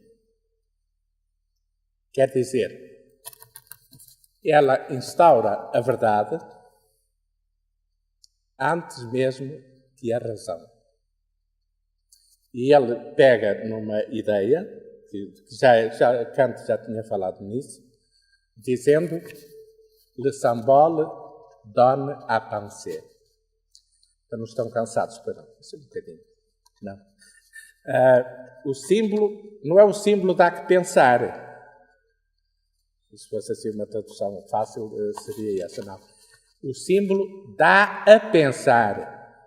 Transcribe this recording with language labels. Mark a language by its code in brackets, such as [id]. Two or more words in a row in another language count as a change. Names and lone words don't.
[pt] Quer dizer, ela instaura a verdade antes mesmo que a razão. E ele pega numa ideia, que Kant já tinha falado nisso, dizendo [fr] le symbole donne à penser. [pt] Então não estão cansados, para não, um bocadinho. Não. O símbolo não é o símbolo dá que pensar. Se fosse assim uma tradução fácil, seria essa, não. O símbolo dá a pensar.